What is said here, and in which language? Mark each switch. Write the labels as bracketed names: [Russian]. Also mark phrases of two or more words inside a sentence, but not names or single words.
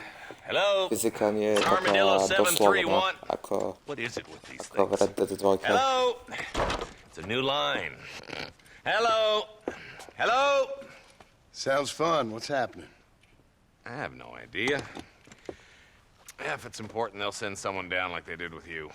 [English] Hello? [Slovak] Fyzika nie je taká Armadillo doslovná, 731. ako [English] What is it with these [Slovak] v [English] things? Red Dead 2. Hello? It's a new line. Hello? Hello? Sounds fun. What's happening? I have no idea. Yeah, if it's important, they'll send someone down like they did with you.